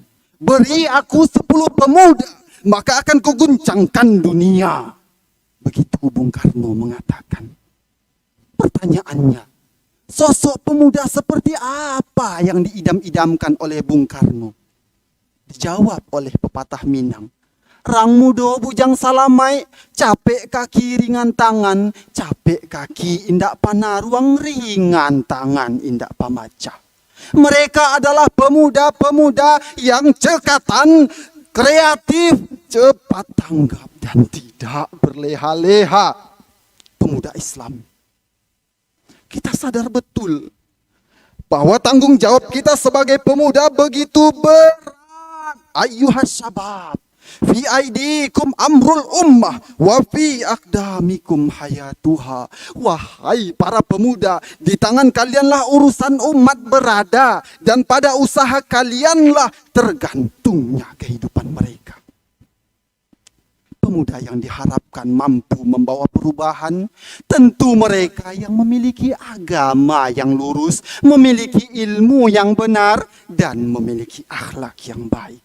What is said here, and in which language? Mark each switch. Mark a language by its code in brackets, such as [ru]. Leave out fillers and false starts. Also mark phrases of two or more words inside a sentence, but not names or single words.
[id] Beri aku 10 pemuda, maka akan kuguncangkan dunia. Begitu Bung Karno mengatakan. Pertanyaannya, sosok pemuda seperti apa yang diidam-idamkan oleh Bung Karno? Dijawab oleh pepatah Minang. [min] Rang mudo bujang salamai, capek kaki ringan tangan, capek kaki indak panaruang ringan tangan indak pamaca. [id] Mereka adalah pemuda-pemuda yang cekatan, kreatif, cepat tanggap dan tidak berleha-leha. Pemuda Islam. Kita sadar betul bahwa tanggung jawab kita sebagai pemuda begitu berat. [ar] أيها الشباب، في أيديكم أمر الأمة وفي أقدامكم حياتها. [id] Wahai para pemuda, di tangan kalianlah urusan umat berada, dan pada usaha kalianlah tergantungnya kehidupan mereka. Pemuda yang diharapkan mampu membawa perubahan, tentu mereka yang memiliki agama yang lurus, memiliki ilmu yang benar, dan memiliki akhlak yang baik.